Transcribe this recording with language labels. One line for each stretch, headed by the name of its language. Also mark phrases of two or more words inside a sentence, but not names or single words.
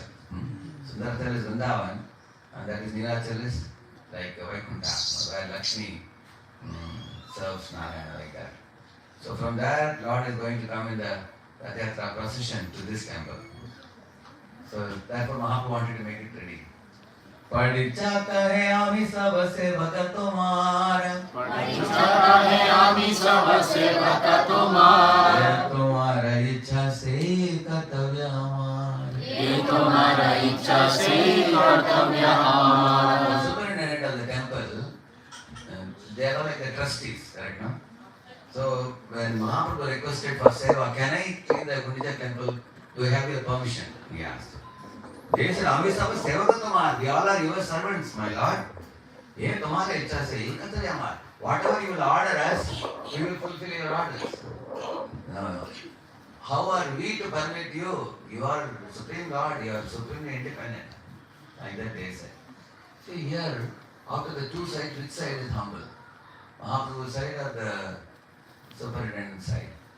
English: Sundarachal is Vrindavan, and that is Nilachal is like Vaikuntha, where Lakshmi serves Narayana like that. So from there, Lord is going to come in the Rath procession to this temple. So therefore Mahaprabhu wanted to make it ready.
Bangla: পড়িছা কহে আমি সব সেবক তোমার. পড়িছা কহে আমি সব সেবক তোমার. তোমার ইচ্ছা সে কর্তব্য আমার. যে তোমার ইচ্ছা সে কর্তব্য আমার.
English: The superintendent of the temple, they are like the trustees, correct, no? So when Mahaprabhu requested for seva, can I clean the Gundicha temple? Do you have your permission? He asked. They said,
Bangla: আমি সব সেবক তোমার.
English: We all are your servants, my lord.
Bangla: যে তোমার ইচ্ছা সে কর্তব্য আমার.
English: Whatever you will order us, we will fulfill your orders. No. How are we to permit you? You are Supreme Lord, you are supremely independent. Like that they said. See here, after the two sides, which side is humble? Mahaprabhu's side or the superintendent side?